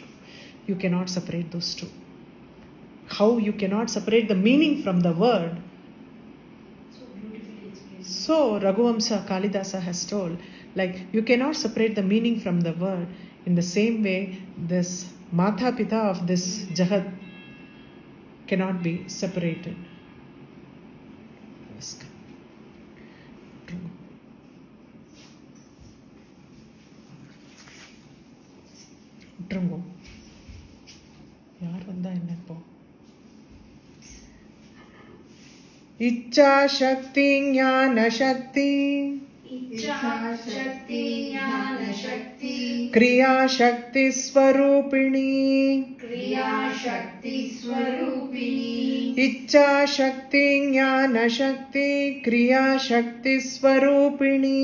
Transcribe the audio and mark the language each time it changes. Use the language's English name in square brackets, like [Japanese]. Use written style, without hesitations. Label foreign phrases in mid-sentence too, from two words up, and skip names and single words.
[English] You cannot separate those two. How you cannot separate the meaning from the word? So beautifully explained. So Raghuvamsa Kalidasa has told, like, you cannot separate the meaning from the word. In the same way, this [Sanskrit] माता पिता [English] of this Jagat cannot be separated. [Tamil] யார் வந்தா என்ன இப்போ? [Sanskrit] इच्छा शक्ति ज्ञान शक्ति, इच्छा शक्ति ज्ञान शक्ति, क्रिया शक्ति स्वरूपिणी, क्रिया शक्ति स्वरूपिणी, इच्छा शक्ति ज्ञान शक्ति, क्रिया शक्ति स्वरूपिणी,